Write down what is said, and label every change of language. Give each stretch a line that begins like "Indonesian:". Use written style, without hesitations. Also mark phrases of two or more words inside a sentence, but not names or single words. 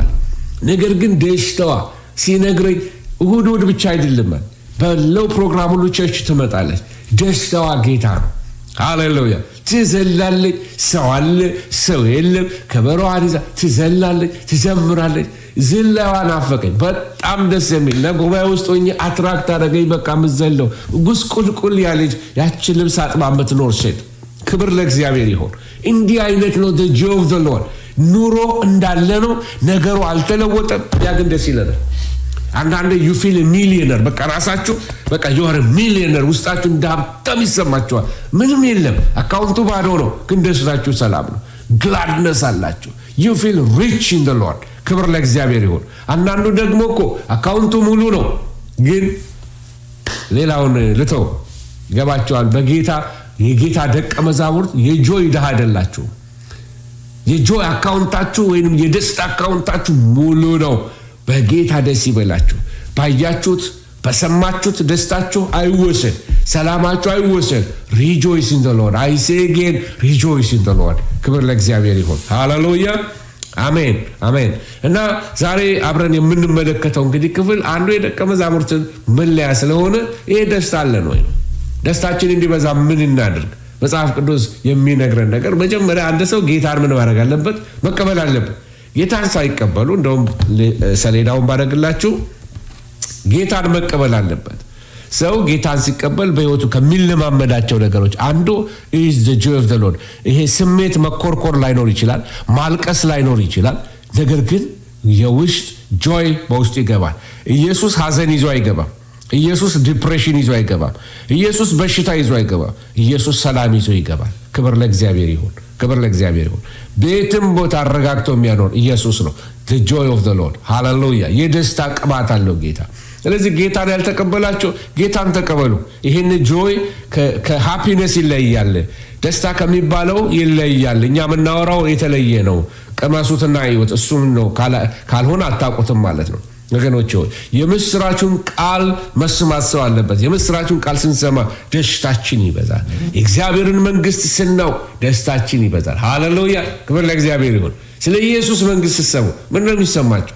Amharic: ነገር ግን ደስታዋ ሲነግረኝ እሁድ ብቻ አይደለም፣ በለው ፕሮግራም ሁሉ ቸርች ትመጣለች። ደስታዋ ጌታ ነው። ሃሌሉያ። ትዘላለች። ሰው አለ ሰው የለም፣ ከበሮዋን ይዛ ትዘላለች፣ ትዘምራለች። ዝላዋ ናፈቀኝ። በጣም ደስ የሚል ጉባኤ ውስጥ ሆኜ አትራክት አደረገኝ። በቃ ምዘለው ጉስቁልቁል ያለች ያችን ልብስ አጥባ የምትኖር ሴት። ክብር ለእግዚአብሔር ይሁን። እንዲህ አይነት ነው
English: the joy of the Lord።
Amharic: ኑሮ እንዳለ ነው፣ ነገሩ አልተለወጠም። ያ ግን ደስ ይለናል። አንዳንዴ
English: you feel a millionaire፣
Amharic: በቃ ራሳችሁ በቃ
English: you are a millionaire፣
Amharic: ውስጣችሁ እንደ ሀብታም ይሰማችኋል። ምንም የለም፣ አካውንቱ ባዶ ነው፣ ግን ደስታችሁ ሰላም ነው። ግላድነስ አላችሁ።
English: you feel rich in the Lord።
Amharic: ክብር ለእግዚአብሔር ይሁን። አንዳንዱ ደግሞ እኮ አካውንቱ ሙሉ ነው፣ ግን ሌላውን ልተው ይገባቸዋል። በጌታ የጌታ ደቀ መዛሙርት የጆይ ድሃ አይደላችሁ። የጆይ አካውንታችሁ ወይንም የደስታ አካውንታችሁ ሙሉ ነው። በጌታ ደስ ይበላችሁ። ባያችሁት በሰማችሁት ደስታችሁ አይወሰን፣ ሰላማችሁ አይወሰን።
English: rejoice in the Lord። I say again rejoice in the Lord።
Amharic: ክብር ለእግዚአብሔር ይሁን። ሃሌሉያ አሜን አሜን። እና ዛሬ አብረን የምንመለከተው እንግዲህ ክፍል አንዱ የደቀ መዛሙርትን መለያ ስለሆነ ይሄ ደስታ አለን ወይ? ደስታችን እንዲበዛ ምን እናድርግ? መጽሐፍ ቅዱስ የሚነግረን ነገር መጀመሪያ አንድ ሰው ጌታን ምን ማድረግ አለበት? መቀበል አለበት። ጌታን ሳይቀበሉ እንደውም ሰሌዳውን ባደረግላችሁ ጌታን መቀበል አለበት። ሰው ጌታን ሲቀበል በህይወቱ ከሚለማመዳቸው ነገሮች አንዱ
English: is the joy of the Lord።
Amharic: ይሄ ስሜት መኮርኮር ላይኖር ይችላል፣ ማልቀስ ላይኖር ይችላል። ነገር ግን የውስጥ ጆይ በውስጥ ይገባል። ኢየሱስ ሐዘን ይዞ አይገባም። ኢየሱስ ዲፕሬሽን ይዞ አይገባም። ኢየሱስ በሽታ ይዞ አይገባም። ኢየሱስ ሰላም ይዞ ይገባል። ክብር ለእግዚአብሔር ይሁን። ክብር ለእግዚአብሔር ይሁን። ቤትም ቦታ አረጋግቶ የሚያኖር ኢየሱስ ነው።
English: the joy of the Lord።
Amharic: ሃሌሉያ። የደስታ ቅባት አለው ጌታ። ስለዚህ ጌታን ያልተቀበላችሁ ጌታን ተቀበሉ። ይሄን ጆይ ከሃፒነስ ይለያል፣ ደስታ ከሚባለው ይለያል። እኛ የምናወራው የተለየ ነው። ቀመሱትና ህይወት እሱም ነው። ካልሆነ አታውቁትም ማለት ነው። ወገኖች ሆይ የምስራቹን ቃል መስማት ሰው አለበት። የምስራቹን ቃል ስንሰማ ደስታችን ይበዛል። የእግዚአብሔርን መንግስት ስናው ደስታችን ይበዛል። ሃሌሉያ። ክብር ለእግዚአብሔር ይሁን። ስለ ኢየሱስ መንግስት ስትሰሙ ምን ነው የሚሰማችሁ?